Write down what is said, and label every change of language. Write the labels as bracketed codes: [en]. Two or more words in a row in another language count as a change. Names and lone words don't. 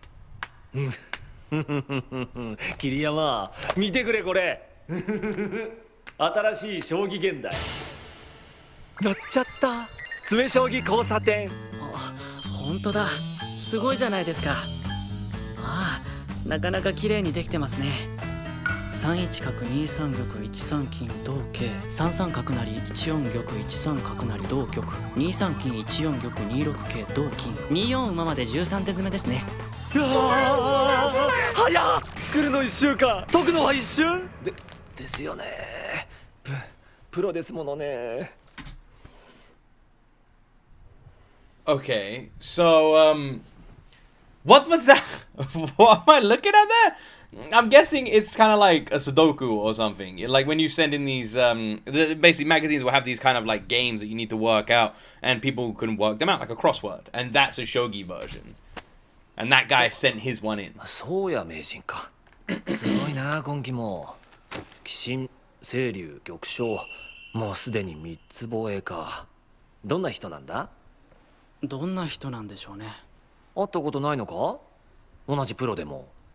[ja] 桐山、見てくれこれ。新しい将棋現代。乗っちゃった。詰将棋交差点。あ、本当だ。すごいじゃないですか。ああ、なかなか綺麗にできてますね。3 一角2三玉1三金同桂3三角成1四玉1三角成同玉2三金1四玉2六桂同金2四馬まで13手詰めですね。早っ。作るの1週間、解くのは一瞬ですよね。プロですものね。 [en] Okay, so what was that? What am I looking at there? I'm guessing it's kind of like a Sudoku or something. Like when you send in these, basically magazines will have these kind of like games that you need to work out, and people can work them out like a crossword, and that's a shogi version. And that guy sent his one in. [ja] そうや名人か。すごいな今期も。鬼神、清流、玉将、もうすでに3つ防衛か。どんな人なんだ？どんな人なんでしょうね。会ったことないのか？同じプロでも。